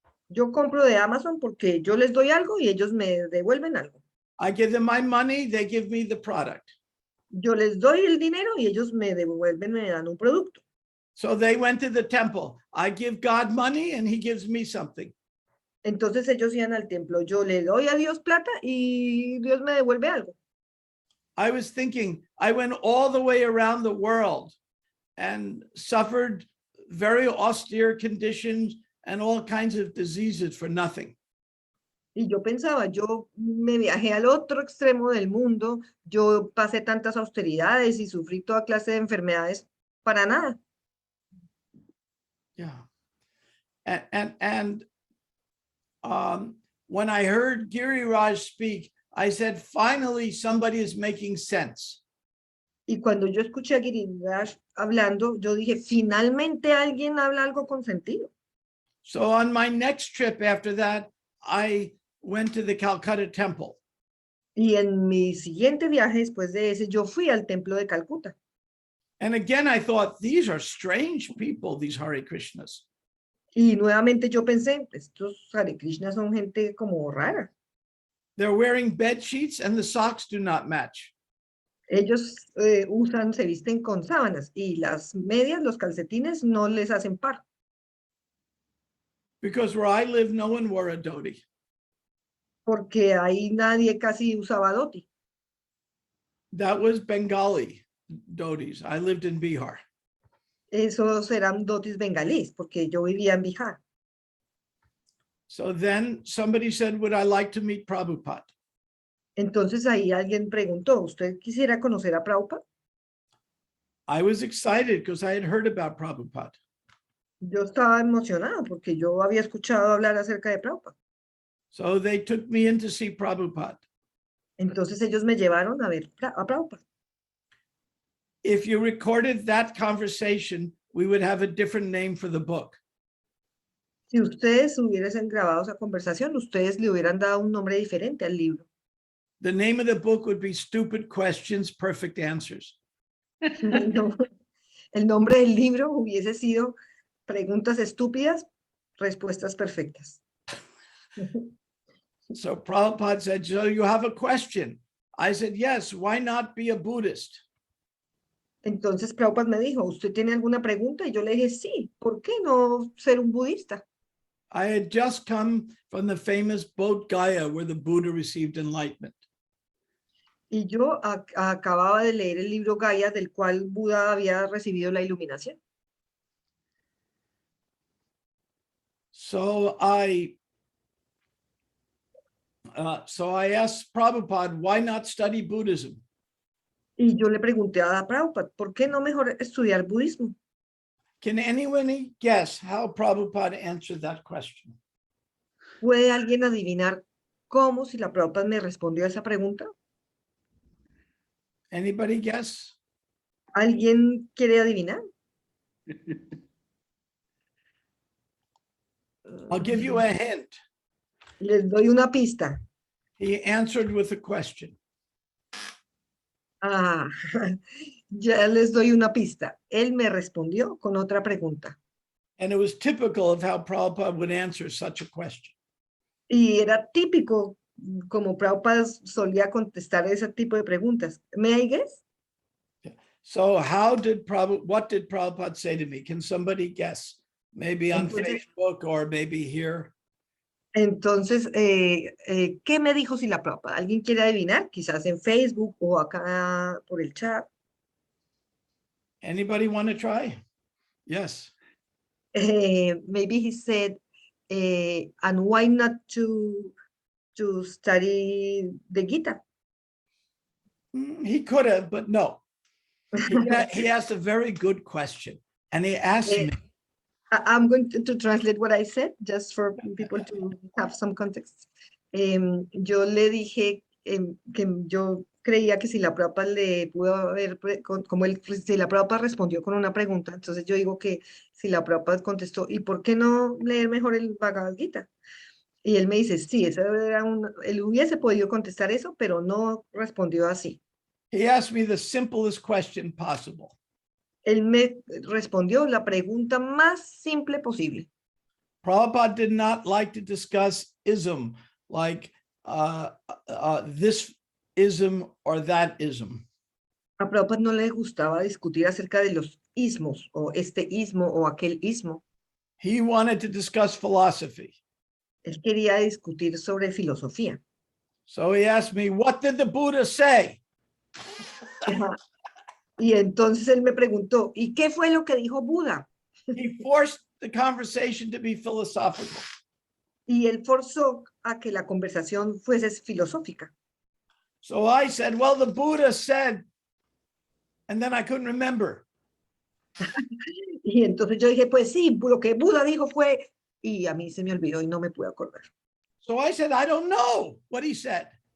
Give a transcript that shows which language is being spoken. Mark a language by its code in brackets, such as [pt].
[es] Yo compro de Amazon porque yo les doy algo y ellos me devuelven algo. [en] I give them my money, they give me the product. [es] Yo les doy el dinero y ellos me devuelven, me dan un producto. [en] So they went to the temple. I give God money and he gives me something. [es] Entonces ellos iban al templo. Yo le doy a Dios plata y Dios me devuelve algo. [en] I was thinking, I went all the way around the world and suffered very austere conditions and all kinds of diseases for nothing. [es] Y yo pensaba, yo me viajé al otro extremo del mundo, yo pasé tantas austeridades y sufrí toda clase de enfermedades para nada. [en] Yeah. And when I heard Giriraj speak, I said, finally, somebody is making sense. [es] Y cuando yo escuché a Giriraj hablando, yo dije, finalmente alguien habla algo con sentido. [en] So on my next trip after that, I went to the Calcutta temple. [es] Y en mi siguiente viaje después de ese, yo fui al templo de Calcuta. [en] And again, I thought, these are strange people, these Hare Krishnas. [es] Y nuevamente yo pensé, estos Hare Krishna son gente como rara. [en] They're wearing bed sheets and the socks do not match. [es] Ellos se visten con sábanas y las medias, los calcetines no les hacen par. [en] Because where I live, no one wore a dhoti. [es] Porque ahí nadie casi usaba dhoti. [en] That was Bengali dhotis. I lived in Bihar. [es] Esos eran dhotis bengalíes, porque yo vivía en Bihar. [en] So then somebody said, would I like to meet Prabhupada? [es] Entonces ahí alguien preguntó, ¿usted quisiera conocer a Prabhupada? [en] I was excited because I had heard about Prabhupada. [es] Yo estaba emocionada porque yo había escuchado hablar acerca de Prabhupada. [en] So they took me in to see Prabhupada. [es] Entonces ellos me llevaron a ver a Prabhupada. [en] If you recorded that conversation, we would have a different name for the book. [es] Si ustedes hubiesen grabado esa conversación, ustedes le hubieran dado un nombre diferente al libro. [en] The name of the book would be Stupid Questions, Perfect Answers. [es] No, el nombre del libro hubiese sido Preguntas estúpidas, Respuestas perfectas. [en] So Prabhupada said, so you have a question? I said, yes, why not be a Buddhist? [es] Entonces Prabhupada me dijo, ¿usted tiene alguna pregunta? Y yo le dije, sí, ¿por qué no ser un budista? [en] I had just come from the famous Bodh Gaya where the Buddha received enlightenment. [es] Y yo acababa de leer el libro Gaia, del cual Buda había recibido la iluminación. [en] So I asked Prabhupada, why not study Buddhism? [es] Y yo le pregunté a Prabhupada, ¿por qué no mejor estudiar budismo? [en] Can anyone guess how Prabhupada answered that question? [es] ¿Puede alguien adivinar cómo si la Prabhupada me respondió a esa pregunta? [en] Anybody guess? [es] ¿Alguien quiere adivinar? [en] I'll give you a hint. [es] Les doy una pista. [en] He answered with a question. [es] Ah, ya les doy una pista. Él me respondió con otra pregunta. [en] And it was typical of how Prabhupada would answer such a question. [es] Y era típico como Prabhupada solía contestar ese tipo de preguntas. [en] ¿May I guess? So what did Prabhupada say to me? Can somebody guess? Maybe on [es] Entonces- [en] Facebook or maybe here. [es] Entonces, ¿qué me dijo Srila Prabhupada? ¿Alguien quiere adivinar? Quizás en Facebook o acá por el chat. [en] Anybody want to try? Yes. Maybe he said, and why not to study the Gita? He could have, but no. He asked a very good question. And he asked me, I'm going to translate what I said, just for people to have some context. [es] Yo le dije que yo creía que si la Prabhupada le pudo haber, si la Prabhupada respondió con una pregunta, entonces yo digo que si la Prabhupada contestó, ¿y por qué no leer mejor el Bhagavad Gita? Y él me dice, sí, él hubiese podido contestar eso, pero no respondió así. [en] he asked me the simplest question possible. [es] Él me respondió la pregunta más simple posible. [en] Prabhupada did not like to discuss ism, like this ism or that ism. [es] A Prabhupada no le gustaba discutir acerca de los ismos, o este ismo o aquel ismo. [en] He wanted to discuss philosophy. [es] Él quería discutir sobre filosofía. [en] So he asked me, what did the Buddha say? [es] Y entonces él me preguntó, ¿y qué fue lo que dijo Buda? [en] He forced the conversation to be philosophical. [es] Y él forzó a que la conversación fuese filosófica. [en] So I said, well, the Buddha said, and then I couldn't remember. [es] Y entonces yo dije, pues sí, lo que Buda dijo fue, y a mí se me olvidó y no me pude acordar. [en] So I said, I don't know what he said.